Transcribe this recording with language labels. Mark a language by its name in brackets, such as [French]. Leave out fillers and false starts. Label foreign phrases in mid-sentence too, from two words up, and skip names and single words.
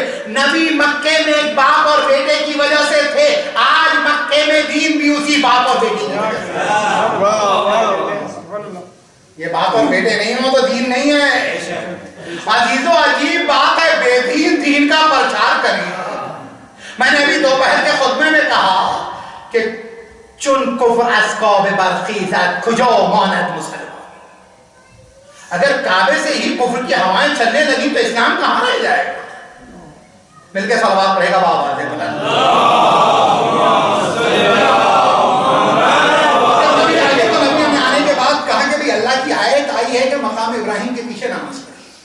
[Urdu] نبی مکے میں ایک باپ اور بیٹے کی وجہ سے تھے، آج مکے میں دین بھی اسی باپ اور بیٹے کی وجہ سے. یہ باپ اور بیٹے نہیں ہو تو دین نہیں ہے. عزیزو عجیب بات ہے، بے دین دین کا پرچار کریں. میں نے ابھی دوپہر کے خطبے میں کہا کہ [Persian] چون کفر از کعبه برخیزد کجا ماند مسلمان. [Urdu] اگر کعبے سے ہی کفر کی ہوائیں چلنے لگی تو اسلام کہاں رہ جائے گا؟ مل کے صلوات پڑھے گا بابا سے اللہ کی آیت آئی ہے کہ مقام ابراہیم کے پیچھے نماز پڑھی.